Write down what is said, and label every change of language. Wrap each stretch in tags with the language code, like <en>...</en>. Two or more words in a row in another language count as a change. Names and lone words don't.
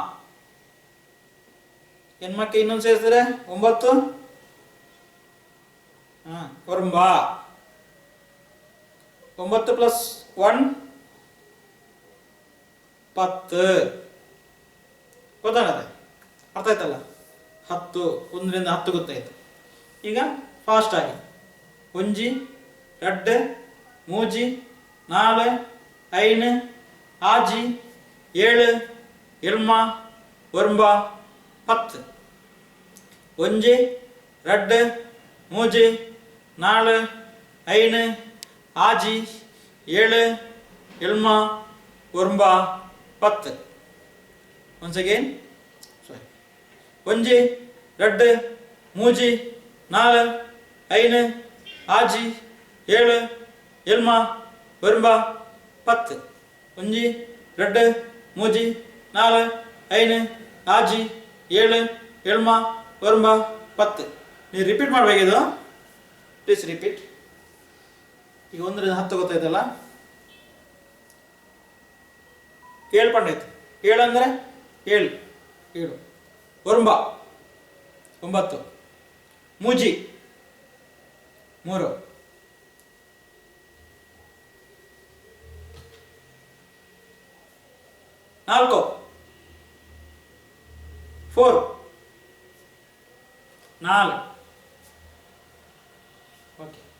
<kn>ಎನ್ಮಕ್ಕೆ ಇನ್ನೊಂದು ಸೇರಿಸಿದ್ರೆ 9 ಒರಂಬ 9 + 1 10 ಗೊತ್ತಾಗತ್ತೆ, ಅರ್ಥ ಆಯ್ತಲ್ಲ? 10, 1ರಿಂದ 10 ಗೊತ್ತಾಯ್ತು. ಈಗ ಫಾಸ್ಟ್ ಆಗಿ</kn> <tcy>ಒಂಜಿ ರಡ್ಡು ಮೂಜಿ ನಾಲು ಐನು ಆಜಿ ಏಳು ಎಲ್ಮ ಒರ್ಂಬ 10. ಒಂಜಿ ರಡ್ಡು ಮೂಜಿ ನಾಲು ಐನು ಆಜಿ ಏಳು ಎಲ್ಮ ಒರ್ಂಬ 10.</tcy> <en>once again sorry</en> <tcy>ಒಂಜಿ ರಡ್ಡು ಮೂಜಿ ನಾಲು ಐನು ಆಜಿ ಏಳು ಎಲ್ಮ ಒರ್ಂಬ 10. ಒಂಜಿ ರಡ್ಡು ಮೂಜಿ ನಾಲು ಐನು ಆಜಿ ಏಳು ಎಲ್ಮ ಒರ್ಂಬ 10.</tcy> <kn>ನೀವು ರಿಪೀಟ್ ಮಾಡಬೇಕಿದು,</kn> <en>please repeat.</en> <kn>ಈಗ 1ರಿಂದ 10 ಗೊತ್ತಾಯ್ತಲ್ಲ?</kn> <tcy>7 ಪಂಡೈತೆ.</tcy> <kn>7 ಅಂದರೆ 7 ಒರ್ಂಬ 9, ಮೂಜಿ 3, ನಾಲ್ಕು 4 4 ಓಕೆ.</kn>